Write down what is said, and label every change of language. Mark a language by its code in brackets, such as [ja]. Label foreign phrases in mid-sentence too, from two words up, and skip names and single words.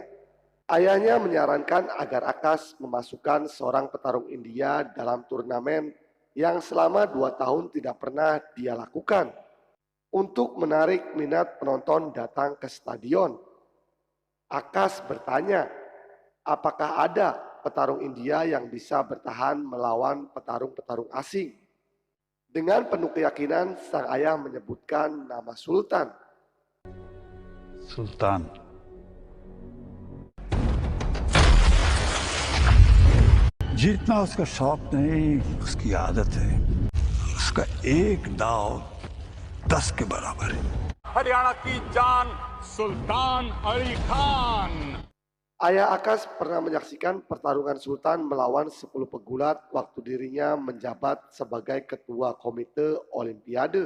[id] Ayahnya menyarankan agar Akash memasukkan seorang petarung India dalam turnamen yang selama 2 tahun tidak pernah dia lakukan untuk menarik minat penonton datang ke stadion. Akash bertanya, apakah ada petarung India yang bisa bertahan melawan petarung-petarung asing? Dengan penuh keyakinan, sang ayah menyebutkan nama Sultan. [hi] सुल्तान जीतना उसका शौक नहीं, उसकी आदत है। उसका एक दाव 10 के बराबर है। हरियाणा की जान सुल्तान अली खान। [id] Ayah Akash pernah menyaksikan pertarungan Sultan melawan 10 pegulat waktu dirinya menjabat sebagai ketua komite Olimpiade.